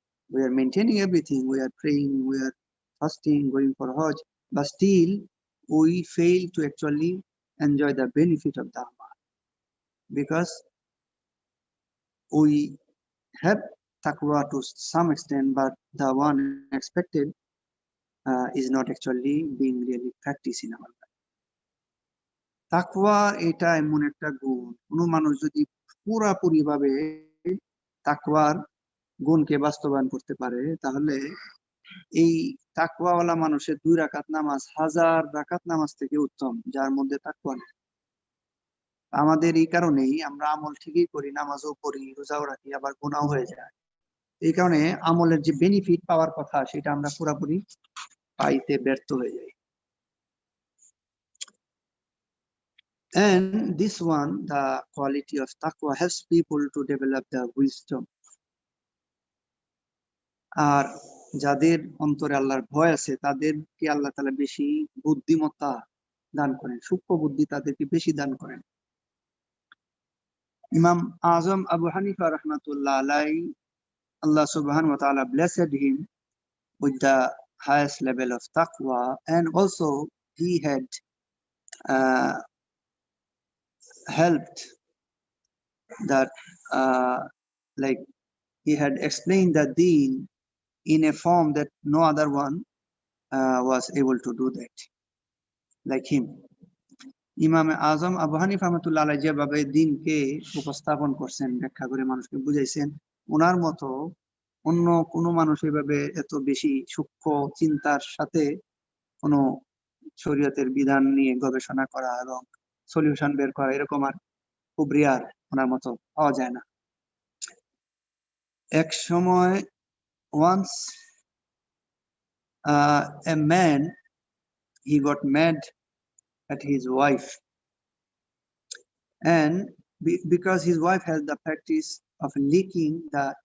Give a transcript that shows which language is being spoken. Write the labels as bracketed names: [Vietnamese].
[English] We are maintaining everything, we are praying, we are fasting, going for Hajj, but still we fail to actually enjoy the benefit of the amal, because we have taqwa to some extent, but the one expected is not actually being really practiced in our life. [Bangla] তাকওয়া এটা এমন একটা গুণ, কোনো মানুষ যদি পুরাপুরি ভাবে তাকওয়ার গুণকে বাস্তবায়ন করতে পারে, তাহলে এই তাকওয়াওয়ালা মানুষের 2 রাকাত নামাজ 1000 রাকাত নামাজ থেকে উত্তম, যার মধ্যে তাকওয়া নেই। আমাদের এই কারণেই আমরা আমল ঠিকই করি, নামাজও পড়ি, রোজাও রাখি, আবার গুনাহ হয়ে যায়। এই কারণে আমলের যে বেনিফিট পাওয়ার কথা সেটা আমরা পুরোপুরি পাইতে ব্যর্থ হয়ে যাই। [English] And this one, the quality of taqwa, helps people to develop the wisdom. [Bangla] আর যাদের অন্তরে আল্লাহর ভয় আছে তাদেরকে আল্লাহ তাআলা বেশি বুদ্ধিমত্তা দান করেন, সূক্ষ্ম বুদ্ধি তাদেরকে বেশি দান করেন। [English] Imam Azam Abu Hanifa রাহমাতুল্লাহ আলাইহি, Allah subhanahu wa ta'ala blessed him with the highest level of taqwa, and also he had helped that like he had explained the deen in a form that no other one was able to do that like him. [Bangla] ইমাম আজম আবু হানিফা রাহমাতুল্লাহ আলাইহি যেভাবে দ্বীনকে উপস্থাপন করছেন, ব্যাখ্যা করে মানুষকে বুঝাইছেন, ওনার মতো অন্য কোনো মানুষ এভাবে এত বেশি সূক্ষ্ম চিন্তার সাথে কোনো শরীয়তের বিধান নিয়ে গবেষণা করা এবং সলিউশন বের করা, এরকম আর খুব রেয়ার, ওনার মতো পাওয়া যায় না। এক সময় [English] once a man, he got mad at his wife, and because his wife has the practice of licking the